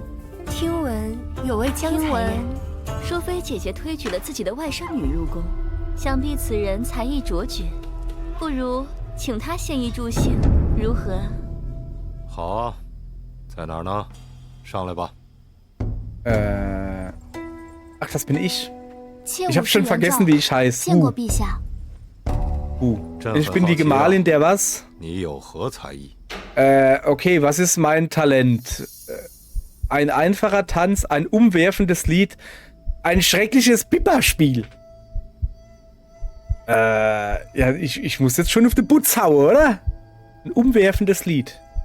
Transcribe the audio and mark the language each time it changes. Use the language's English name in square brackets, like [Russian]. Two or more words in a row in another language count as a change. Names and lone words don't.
[Chinese] 听闻有位江才人，淑妃姐姐推举了自己的外甥女入宫，想必此人才艺卓绝，不如请她献艺助兴，如何？好啊，在哪儿呢？上来吧。 [German] Ach, das bin ich. [Chinese] 妾 [German] Ich habe schon vergessen, wie ich heiße. [Chinese] 见过陛下。 [German] Ich bin die Gemahlin der was? [Chinese] 你有何才艺？ [German] Okay, was ist mein Talent? Ein einfacher Tanz, ein umwerfendes Lied, ein schreckliches Pippa-Spiel. Ja, ich muss jetzt schon auf den Putz hauen, oder? Ein umwerfendes Lied.